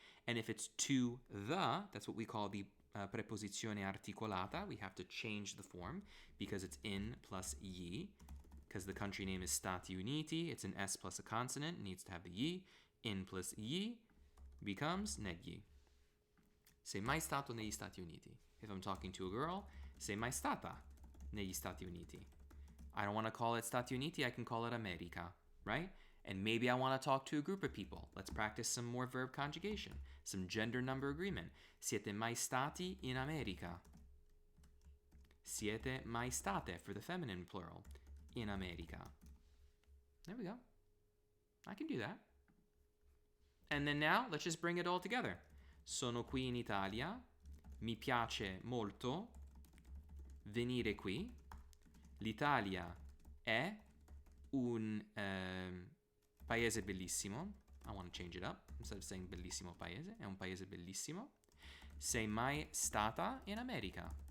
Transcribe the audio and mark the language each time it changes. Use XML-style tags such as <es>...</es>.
<en>And if it's to the, that's what we call the preposizione articolata. We have to change the form because it's in plus yi. Because the country name is Stati Uniti, it's an S plus a consonant, it needs to have the yi. In plus yi becomes negli.</en> <it>Sei mai stato negli Stati Uniti.</it> <en>If I'm talking to a girl,</en> <it>sei mai stata negli Stati Uniti.</it> <en>I don't want to call it Stati Uniti, I can call it America, right? And maybe I want to talk to a group of people. Let's practice some more verb conjugation, some gender number agreement.</en> <it>Siete mai stati in America? Siete mai state</it> <en>for the feminine plural. In America. There we go. I can do that. And then now, let's just bring it all together.</en> <it>Sono qui in Italia. Mi piace molto venire qui. L'Italia è un paese bellissimo.</it> <en>I want to change it up. Instead of saying</en> <it>bellissimo paese, è un paese bellissimo. Sei mai stata in America?</it>